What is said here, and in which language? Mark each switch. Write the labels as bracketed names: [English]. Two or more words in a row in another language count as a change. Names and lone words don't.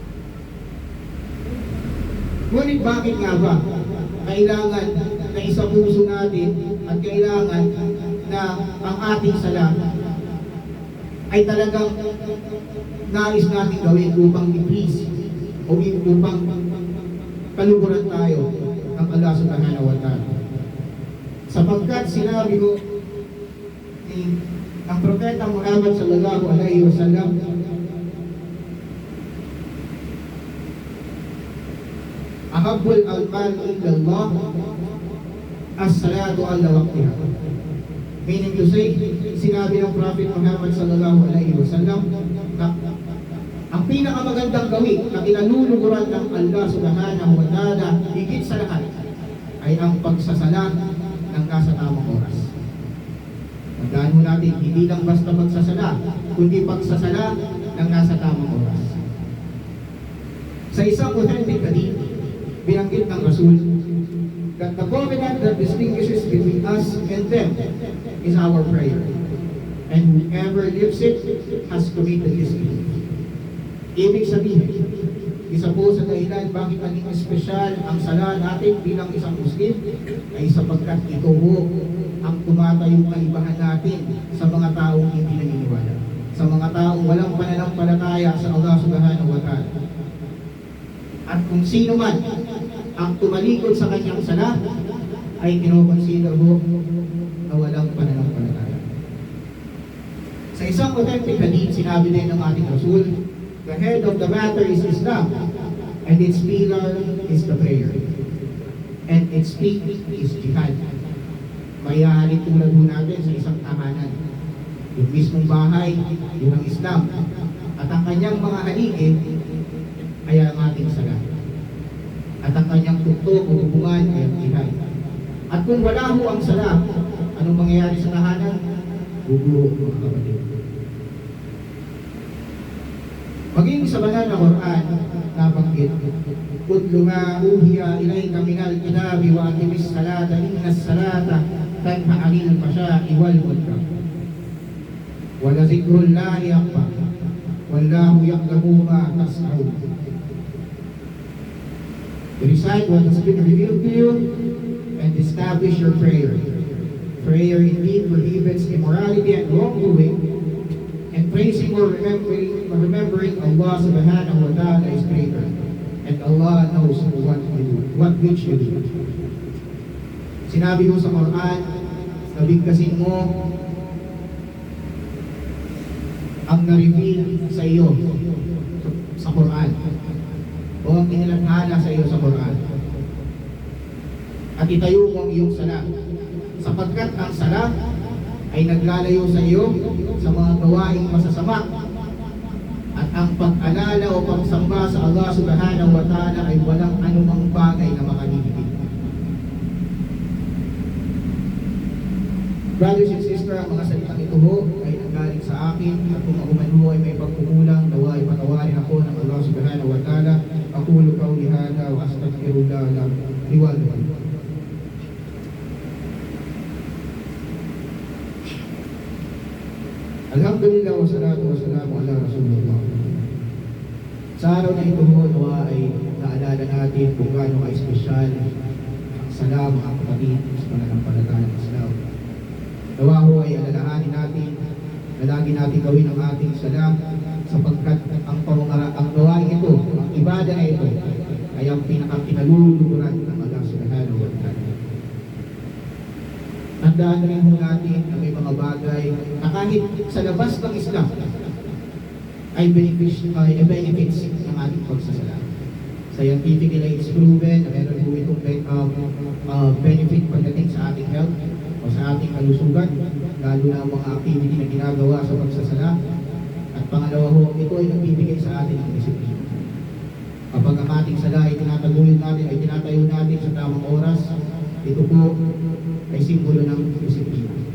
[Filipino] Ngunit bakit nga ba kailangan na isapuso natin at kailangan na ang ating sala ay talagang nais natin gawin upang i-please o upang kaluguran tayo ng Allah [Arabic] سبحانه وتعالى? [Filipino] Sapagkat sinabi ko ni Ang Propeta Muhammad [Arabic] صلى الله عليه وسلم أحب الأعمال إلى الله الصلاة على وقتها. [English] Meaning to say, [Filipino] sinabi ng Prophet Muhammad [Arabic] صلى الله عليه وسلم [Filipino] na ang pinakamagandang gawin na kinaluluguran ng Allah [Arabic] سبحانه وتعالى [Filipino] higit sa lahat ay ang pagsasala ng nasa tamang oras. Tandaan mo natin, hindi lang basta pagsasala, kundi pagsasala ng nasa tamang oras. Sa isang authentic hadith, binanggit ng Rasul [English] that the covenant that distinguishes between us and them is our prayer. And whoever lives it has committed this deed. [Filipino] Ibig sabihin, isa po sa dahilan bakit naging espesyal ang sala natin bilang isang Muslim ay sapagkat ito po ang tumatayong kaibahan natin sa mga taong hindi naniniwala, sa mga taong walang pananampalataya sa Allah [Arabic] سبحانه وتعالى. [Filipino] At kung sino man ang tumalikod sa kanyang sala ay kinoconsider mo na walang pananampalataya. Sa isang authentic hadith, sinabi din ng ating Rasul, [English] the head of the matter is Islam, and its pillar is the prayer, and its peak is jihad. [Filipino] Mayayari tulad po natin sa isang tahanan. Yung mismong bahay, yun ang Islam. At ang kanyang mga haligi ay ang ating sala. At ang kanyang tuktok o hubungan ay ang jihad. At kung wala ho ang sala, anong mangyayari sa tahanan? Guguho, mga kapatid. Maging sa banal na Quran, nabanggit, [Arabic] "اتل ما أوحي إليك من الكتاب وأقم الصلاة إن الصلاة تنهى عن الفحشاء والمنكر. ولذكر الله أكبر. والله يعلم ما تسألون." [English] Recite what has been revealed to you and establish your prayer. Prayer indeed prohibits immorality and wrongdoing, and praising or remembering Allah [Arabic] سبحانه وتعالى [English] is greater, and Allah knows what which you do. [Filipino] Sinabi mo sa Quran, nabigkasin mo ang na-reveal sa iyo sa Quran o ang inilathala sa iyo sa Quran, at itayo mo ang iyong sala, sapagkat ang sala ay naglalayo sa iyo sa mga gawaing masasama, at ang pag-alala o pagsamba sa Allah [Arabic] سبحانه وتعالى [Filipino] ay walang anumang bagay na makalilibig. [English] Brothers and sisters, [Filipino] ang mga salitang ito ho ay nanggaling sa akin, at kung ako man ho ay may pagkukulang, nawa ay patawarin ako ng Allah [Arabic] سبحانه وتعالى. أقول قولي هذا وأستغفر الله لي ولكم. الحمد لله والصلاة والسلام على رسول الله. [Filipino] Sa araw na ito ho, nawa ay naalala natin kung gaano ka-espesyal ang sala, mga kapatid, sa pananampalataya ng Islam. Nawa ho ay alalahanin natin na lagi natin gawin ang ating sala, sapagkat ang gawain ito, ang ibada na ito, ay ang pinaka-kinaluluguran ng Allah [Arabic] سبحانه وتعالى. [Filipino] Tandaan rin mo natin na may mga bagay na kahit sa labas ng Islam ay benefits ng ating pagsasala. [English] Scientifically, it's proven [Filipino] na meron po itong benefit pagdating sa ating health o sa ating kalusugan, lalo na ang mga activity na ginagawa sa pagsasala. At pangalawa ho, ito ay nagbibigay sa atin ng disiplina. Kapag ang ating sala ay tinataguyod natin, ay tinatayo natin sa tamang oras, ito po ay simbolo ng disiplina.